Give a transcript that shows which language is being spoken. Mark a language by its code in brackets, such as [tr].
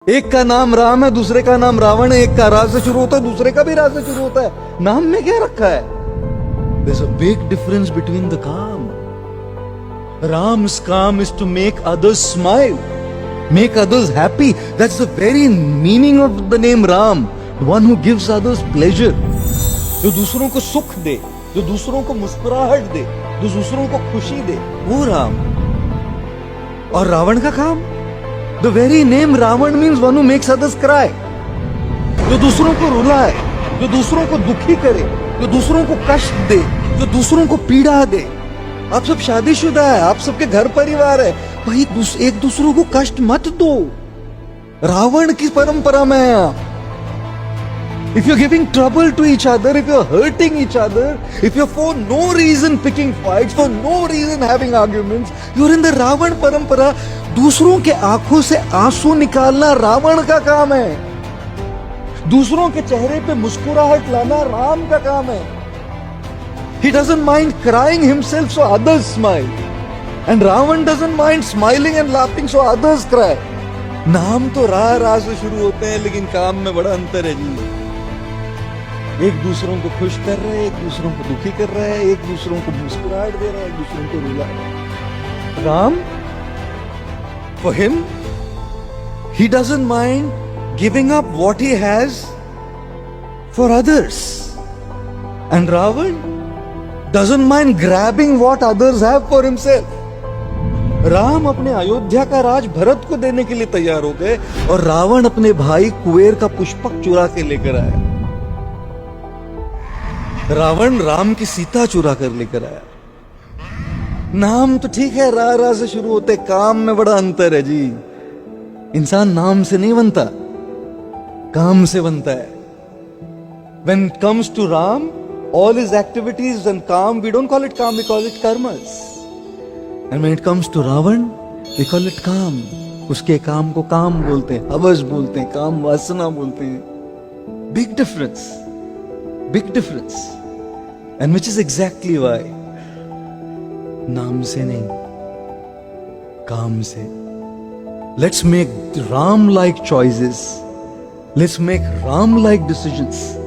[hi] एक का नाम राम है, दूसरे का नाम रावण है। एक का रा से शुरू होता है, दूसरे का भी रा से शुरू होता है। नाम में क्या रखा है? [en] There's a big difference between the calm. Ram's calm is to make others smile, make others happy. That's the very meaning of the name Ram. The one who gives others pleasure. [hi] जो दूसरों को सुख दे, जो दूसरों को मुस्कुराहट दे, जो दूसरों को खुशी दे, वो राम। और रावण का काम? [en] The very name Ravan means one who makes others cry. [hi] जो दूसरों को रुलाए, जो दूसरों को दुखी करे, जो दूसरों को कष्ट दे, जो दूसरों को पीड़ा दे। आप सब शादीशुदा है, आप सबके घर परिवार है, भाई एक दूसरों को कष्ट मत दो। रावण की परंपरा में है आप। [en] If you're giving trouble to each other, if you're hurting each other, if you're for no reason picking fights, for no reason having arguments, you're in the Ravan परंपरा। [hi] दूसरों के आंखों से आंसू निकालना रावण का काम है। दूसरों के चेहरे पे मुस्कुराहट लाना राम का काम है। [en] He doesn't mind crying himself so others smile, and Ravan doesn't mind smiling and laughing so others cry। [hi] नाम तो रा से शुरू होते हैं, लेकिन काम में बड़ा अंतर है जी। एक दूसरों को खुश कर रहे हैं, एक दूसरों को दुखी कर रहे हैं, एक दूसरों को मुस्कुराहट दे रहा है, एक दूसरों को रुला रहा है। [en] Ram, for him, he doesn't mind giving up what he has for others, and Ravan doesn't mind grabbing what others have for himself। [hi] Ram अपने अयोध्या का राज भरत को देने के लिए तैयार हो गए, और रावण अपने भाई कुबेर का पुष्पक चुरा के लेकर आया। रावण राम की सीता चुरा कर लेकर आया। नाम तो ठीक है, रा से शुरू होते, काम में बड़ा अंतर है जी। इंसान नाम से नहीं बनता, काम से बनता है। [en] When it comes to Ram, all his activities and calm, we don't call it calm, we call it karmas। And when it comes to Ravan, we call it kaam. [hi] उसके काम को काम बोलते हैं, हवस बोलते हैं, काम वासना बोलते हैं। [en] Big difference, big difference। And which is exactly why [hi] नाम से नहीं, काम से। [en] Let's make Ram-like choices. Let's make Ram-like decisions.